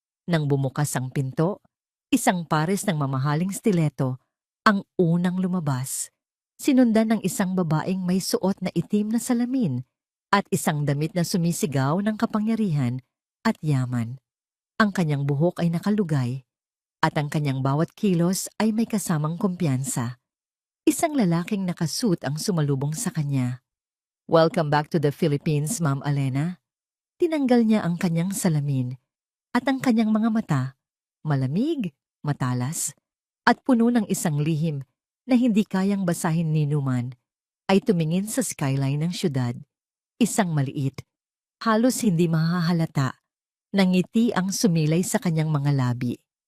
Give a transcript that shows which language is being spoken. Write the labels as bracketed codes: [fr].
[tl] Nang bumukas ang pinto, isang pares ng mamahaling stiletto ang unang lumabas, sinundan ng isang babaeng may suot na itim na salamin at isang damit na sumisigaw ng kapangyarihan at yaman. Ang kanyang buhok ay nakalugay at ang kanyang bawat kilos ay may kasamang kumpiyansa. Isang lalaking nakasuit ang sumalubong sa kanya. [en] "Welcome back to the Philippines, Ma'am Alena." [tl] Tinanggal niya ang kanyang salamin at ang kanyang mga mata, malamig, matalas, at puno ng isang lihim na hindi kayang basahin ni Numan, ay tumingin sa skyline ng syudad. Isang maliit, halos hindi mahahalata, na ngiti ang sumilay sa kanyang mga labi.